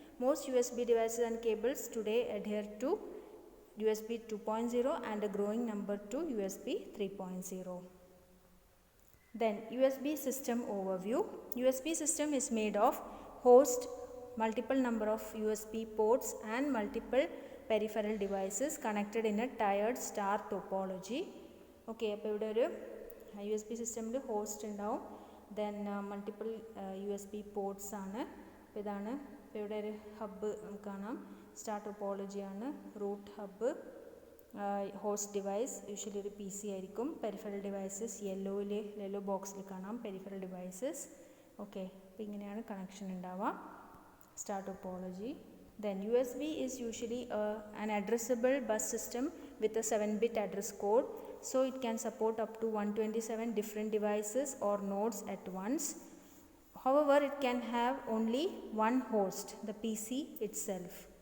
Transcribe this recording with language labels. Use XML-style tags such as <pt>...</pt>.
<en>Most USB devices and cables today adhere to USB 2.0 and a growing number to USB 3.0. Then USB system overview. USB system is made of host, multiple number of USB ports and multiple peripheral devices connected in a tiered star topology.</en> <ml>Okay, അപ്പോൾ ഇവിടെ ഒരു U S B സിസ്റ്റമിൽ host ഉണ്ടാവും. Then multiple U S B ports ആണ്. അപ്പോൾ ഇതാണ്. ഇപ്പോൾ ഇവിടെ ഒരു ഹബ്ബ് നമുക്ക് കാണാം, star ടോപ്പോളജിയാണ്, root hub. Host device usually ഒരു പി സി ആയിരിക്കും. പെരിഫറൽ ഡിവൈസസ് യെല്ലോ ബോക്സിൽ കാണാം പെരിഫറൽ ഡിവൈസസ്. ഓക്കെ, അപ്പോൾ ഇങ്ങനെയാണ് കണക്ഷൻ ഉണ്ടാവുക. Start topology.</ml> <en>Then USB is usually an addressable bus system with a 7-bit address code, so it can support up to 127 different devices or nodes at once. However, it can have only one host, the PC itself.</en>